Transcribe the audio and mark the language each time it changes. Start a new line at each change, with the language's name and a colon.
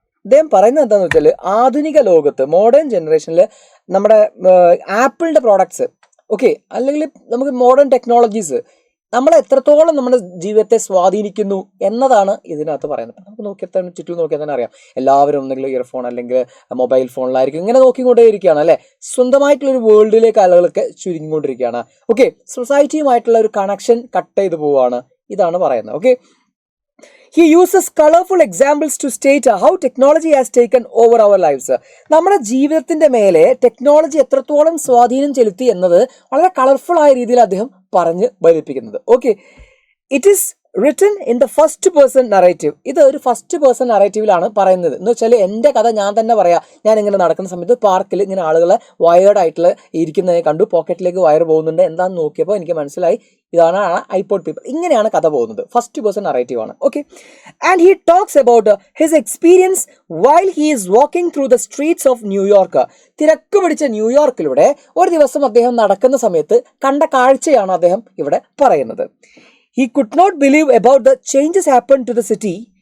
Malayalam: അദ്ദേഹം പറയുന്നത് എന്താണെന്ന് വെച്ചാൽ ആധുനിക ലോകത്ത് മോഡേൺ ജനറേഷനിൽ നമ്മുടെ ആപ്പിളിൻ്റെ പ്രോഡക്ട്സ്, ഓക്കെ, അല്ലെങ്കിൽ നമുക്ക് മോഡേൺ ടെക്നോളജീസ് നമ്മൾ എത്രത്തോളം നമ്മുടെ ജീവിതത്തെ സ്വാധീനിക്കുന്നു എന്നതാണ് ഇതിനകത്ത് പറയുന്നത്. നമുക്ക് നോക്കിയാൽ ചുറ്റും നോക്കിയാൽ തന്നെ അറിയാം. എല്ലാവരും ഒന്നെങ്കിലും ഇയർഫോൺ അല്ലെങ്കിൽ മൊബൈൽ ഫോണിലായിരിക്കും ഇങ്ങനെ നോക്കിക്കൊണ്ടേയിരിക്കുകയാണ് അല്ലേ. സ്വന്തമായിട്ടുള്ളൊരു വേൾഡിലേക്ക് ആളുകളൊക്കെ ചുരുങ്ങിക്കൊണ്ടിരിക്കുകയാണ്. ഓക്കെ, സൊസൈറ്റിയുമായിട്ടുള്ള ഒരു കണക്ഷൻ കട്ട് ചെയ്ത് പോവുകയാണ്. ഇതാണ് പറയുന്നത്.
English: Okay, he uses colorful examples to state how technology has taken over our lives.
Malayalam: നമ്മുടെ ജീവിതത്തിന്റെ മേലെ ടെക്നോളജി എത്രത്തോളം സ്വാധീനം ചെലുത്തി എന്നത് വളരെ കളർഫുൾ ആയ രീതിയിൽ അദ്ദേഹം പറഞ്ഞ് ഫലിപ്പിക്കുന്നത്.
English: Okay, it is written in the first person narrative.
Malayalam: ഇത് ഒരു ഫസ്റ്റ് പേഴ്സൺ നറേറ്റീവിലാണ് പറയുന്നത്. എന്ന് വെച്ചാൽ എൻ്റെ കഥ ഞാൻ തന്നെ പറയാം. ഞാൻ ഇങ്ങനെ നടക്കുന്ന സമയത്ത് പാർക്കിൽ ഇങ്ങനെ ആളുകളെ വയേർഡ് ആയിട്ടുള്ള ഇരിക്കുന്നതിനെ കണ്ടു, പോക്കറ്റിലേക്ക് വയർ പോകുന്നുണ്ട്, എന്താണെന്ന് നോക്കിയപ്പോൾ എനിക്ക് മനസ്സിലായി ഇതാണ് ഐപോഡ് പീപ്പിൾ. ഇങ്ങനെയാണ് കഥ പോകുന്നത്. ഫസ്റ്റ് പേഴ്സൺ നറേറ്റീവ് ആണ്.
English: Okay, and he talks about his experience while he is walking through the streets of New York.
Malayalam: തിരക്ക് പിടിച്ച ന്യൂയോർക്കിലൂടെ ഒരു ദിവസം അദ്ദേഹം നടക്കുന്ന സമയത്ത് കണ്ട കാഴ്ചയാണ് അദ്ദേഹം ഇവിടെ പറയുന്നത്.
English: He could not believe about the changes happened to the city.